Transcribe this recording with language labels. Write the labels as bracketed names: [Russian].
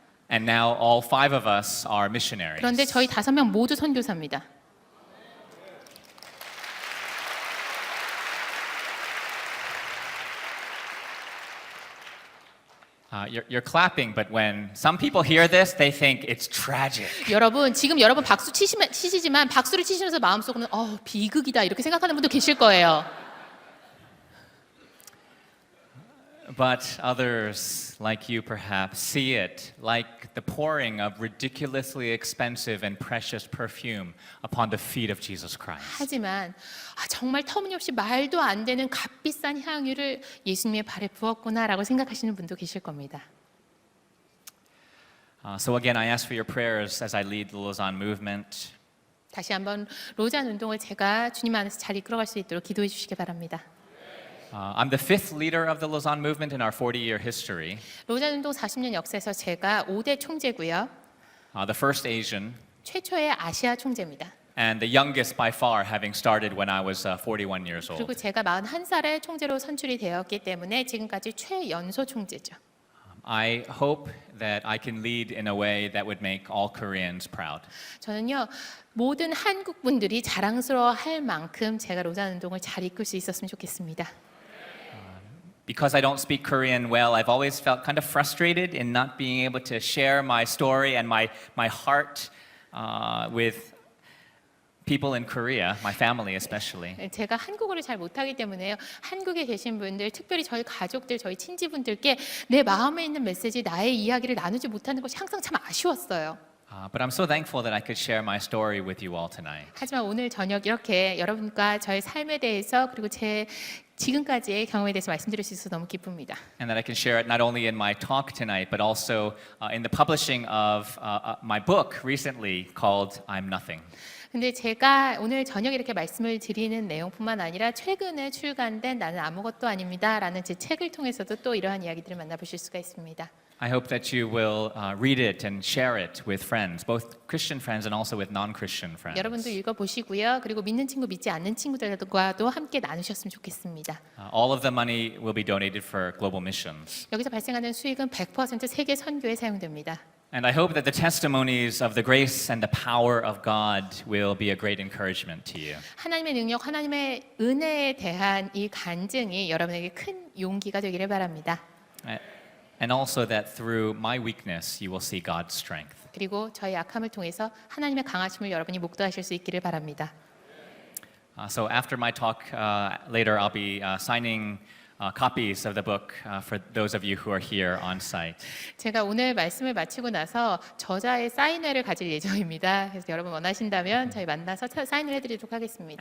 [English] And now all 5 of us are missionaries. [Korean] 그런데 저희 5명 모두 선교사입니다. [English] You're clapping, but when some people hear this, they think it's tragic. [Korean] 여러분 지금 여러분 박수 치시지만 박수를 치시면서 마음속으로는 비극이다 이렇게 생각하는 분도 계실 거예요. [English] But others, like you perhaps, see it like the pouring of ridiculously expensive and precious perfume upon the feet of Jesus Christ. [Korean] 하지만 정말 터무니없이 말도 안 되는 값비싼 향유를 예수님의 발에 부었구나라고 생각하시는 분도 계실 겁니다. [English] So again, I ask for your prayers as I lead the Lausanne movement. [Korean] 다시 한번 로잔 운동을 제가 주님 안에서 잘 이끌어갈 수 있도록 기도해 주시기 바랍니다. [English] I'm the 5th leader of the Lausanne movement in our 40-year history. [Korean] 로잔 운동 40년 역사에서 제가 5대 총재고요. [English] The first Asian [Korean] 최초의 아시아 총재입니다. [English] and the youngest by far, having started when I was 41 years [Korean] 그리고 [English] old. [Korean] 제가 41살에 총재로 선출이 되었기 때문에 지금까지 최연소 총재죠. [English] I hope that I can lead in a way that would make all Koreans proud. [Korean] 저는요 모든 한국 분들이 자랑스러워할 만큼 제가 로잔 운동을 잘 이끌 수 있었으면 좋겠습니다. [English] Because I don't speak Korean well, I've always felt kind of frustrated in not being able to share my story and my heart with people in Korea, my family especially. [Korean] 제가 한국어를 잘 못하기 때문에요. 한국에 계신 분들, 특별히 저희 가족들, 저희 친지분들께 내 마음에 있는 메시지, 나의 이야기를 나누지 못하는 것이 항상 참 아쉬웠어요. [English] But I'm so thankful that I could share my story with you all tonight. [Korean] 하지만 오늘 저녁 이렇게 여러분과 저의 삶에 대해서 그리고 제 지금까지의 경험에 대해서 말씀드릴 수 있어서 너무 기쁩니다. [English] And that I can share it not only in my talk tonight, but also in the publishing of my book recently called I'm Nothing. [Korean] 근데 제가 오늘 저녁 이렇게 말씀을 드리는 내용뿐만 아니라 최근에 출간된 나는 아무것도 아닙니다라는 제 책을 통해서도 또 이러한 이야기들을 만나보실 수가 있습니다. [English] I hope that you will read it and share it with friends, both Christian friends and also with non-Christian friends. [Korean] 여러분도 읽어보시고요. 그리고 믿는 친구, 믿지 않는 친구들과도 함께 나누셨으면 좋겠습니다. [English] All of the money will be donated for global missions. [Korean] 여기서 발생하는 수익은 100% 세계 선교에 사용됩니다. [English] And I hope that the testimonies of the grace and the power of God will be a great encouragement to you. [Korean] 하나님의 능력, 하나님의 은혜에 대한 이 간증이 여러분에게 큰 용기가 되기를 바랍니다. [English] And also that through my weakness you will see God's strength. [Korean] 그리고 저희 약함을 통해서 하나님의 강하심을 여러분이 목도하실 수 있기를 바랍니다. [English] So after my talk later, I'll be signing copies of the book for those of you who are here on site. [Korean] 제가 오늘 말씀을 마치고 나서 저자의 사인회를 가질 예정입니다. 그래서 여러분 원하신다면 저희 만나서 사인을 해드리도록 하겠습니다.